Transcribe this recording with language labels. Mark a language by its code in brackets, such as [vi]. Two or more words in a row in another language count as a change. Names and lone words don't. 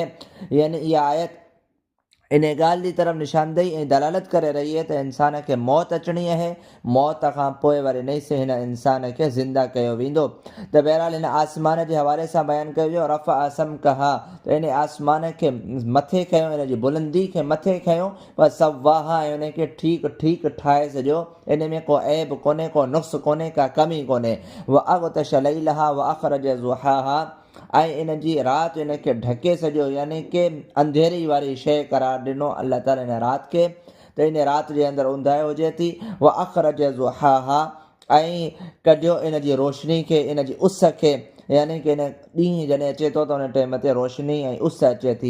[sd] यानी इहा आयत इन ॻाल्हि जी तरफ़ निशानदेही ऐं दलालत करे रही आहे त इंसान खे मौत अचणी आहे, मौत खां पोइ वरी नई से हिन इंसान खे ज़िंदा कयो वेंदो। त बहरहाल हिन आसमान जे हवाले सां बयानु कयो वियो [ar] رفع سمكها, [sd] त इन आसमान खे मथे खयो, इन जी बुलंदी खे मथे खयो। पर सवाहा, ऐं उन खे ठीकु ठीकु ठाहे छॾियो। इन में को ऐब कोन्हे, को नुक़्स कोन्हे, का कमी कोन्हे। [ar] وأغطش ليلها وأخرج ضحاها, [sd] ऐं इन जी राति इन खे ढके छॾियो, यानी कि अंधेरी वारी शइ करार ॾिनो अल्लाह ताला इन राति खे। त इन राति जे अंदरि ऊंदाहि हुजे थी। [ar] وأخرج ضحاها, [sd] ऐं कढियो इन जी रोशनी खे, इन जी उस खे, यानी कि इन ॾींहुं जॾहिं अचे थो त उन टाइम ते रोशनी ऐं उस अचे थी।